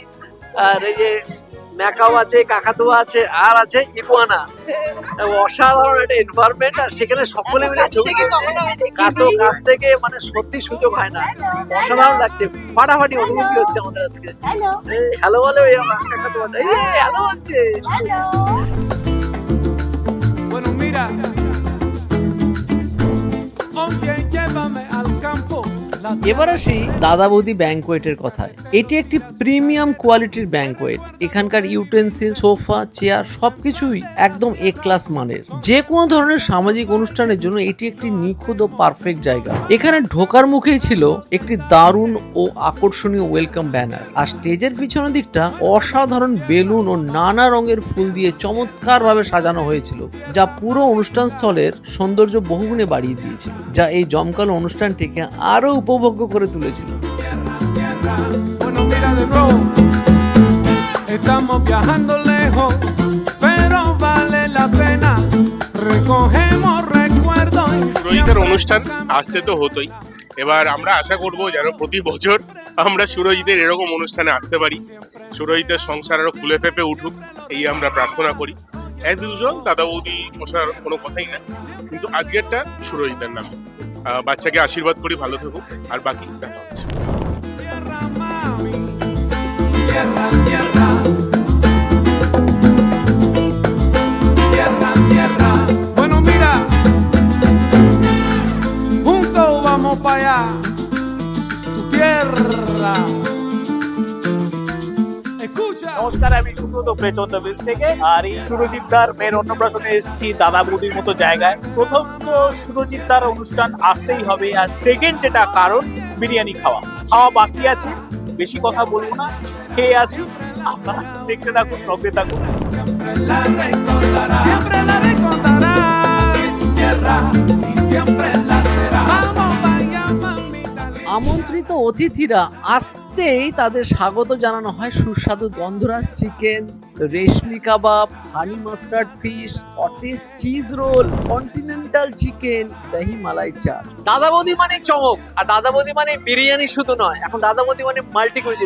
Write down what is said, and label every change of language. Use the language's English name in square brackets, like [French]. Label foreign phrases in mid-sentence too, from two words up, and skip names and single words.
[Bangla] আর এই যে ম্যাকাও আছে, কাকাতুয়া আছে, আর আছে ইগুয়ানা। অসাধারণ একটা এনভায়রনমেন্ট, আর সেখানে সকলে মিলে ছবি তুলছে। কাছ থেকে মানে সত্যি সুযোগ হয় না, অসাধারণ লাগছে, ফাটাফাটি অনুভূতি হচ্ছে আমাদের আজকে। হ্যালো বলে কাকাতুয়াটা, এই হ্যালো হচ্ছে। [Spanish] Bueno, mira, oye, llévame al campo. [Bangla] এবার আসি দাদা বৌদি ব্যাংকোয়েটের কথায়। এটি একটি প্রিমিয়াম কোয়ালিটির ব্যাংকোয়েট। এখানকার ইউটেন্সিল, সোফা, চেয়ার সবকিছুই একদম এ ক্লাস মানের। যে কোনো ধরনের সামাজিক অনুষ্ঠানের জন্য এটি একটি নিখুঁত ও পারফেক্ট জায়গা। এখানে ঢোকার মুখেই ছিল একটি দারুণ ও আকর্ষণীয় [English] welcome banner, [Bangla] আর স্টেজের পিছনের দিকটা অসাধারণ বেলুন ও নানা রঙের ফুল দিয়ে চমৎকার ভাবে সাজানো হয়েছিল, যা পুরো অনুষ্ঠান স্থলের সৌন্দর্য বহুগুণে বাড়িয়ে দিয়েছিল, যা এই জমকালো অনুষ্ঠানটিকে আরো উপভোগ্য করে তুলেছিল। [Spanish] Bueno, mira de nuevo, estamos viajando lejos, pero vale la pena, recogemos recuerdos. [Bangla] সুরজিতের অনুষ্ঠান আসতে তো হতোই। এবার আমরা আশা করব যেন প্রতি বছর আমরা সুরজিতের এরকম অনুষ্ঠানে আসতে পারি, সুরজিতের সংসার আরো ফুলে ফেপে উঠুক, এই আমরা প্রার্থনা করি। [English] as usual [Bangla] দাদা বৌদি বসার কোনো কথাই না, কিন্তু আজকেরটা সুরজিতের নামে। বাচ্চাকে আশীর্বাদ করি, ভালো থাকুক, আর বাকি দেখা হচ্ছে। [Spanish] Tierra, mami, tierra, tierra, tierra, tierra. Bueno, mira, juntos vamos para allá, tu tierra. Escucha. [Bangla] নমস্কার, আমি সুব্রত প্রেচন্দ বেস থেকে। আর এই সুরজিৎদার মেয়ের অন্নপ্রাশনে এসেছি দাদা বৌদির মতো জায়গায়। প্রথম তো সুরজিৎদার অনুষ্ঠান আসতেই হবে, আর সেকেন্ড যেটা কারণ বিরিয়ানি খাওয়া বাকি আছে। বেশি কথা বলবো না, খেয়ে আসি। আপনারা দেখতে থাকুন, সঙ্গে থাকুন। [Spanish] Siempre la recordarás, tu tierra, y siempre la será. Vamos, vaya, mamita linda. [Bangla] আমন্ত্রিত অতিথিরা আসতেই তাদের স্বাগত জানানো হয় সুস্বাদু গন্ধরাজ চিকেন, রেশমি কাবাব, [English] honey mustard fish, cottage cheese roll, continental chicken, [Bangla] দহি মালাই চাট। দাদা বৌদি মানে চমক, আর দাদা বৌদি মানে বিরিয়ানি শুধু নয়, এখন দাদা বৌদি মানে [English] multi cuisine.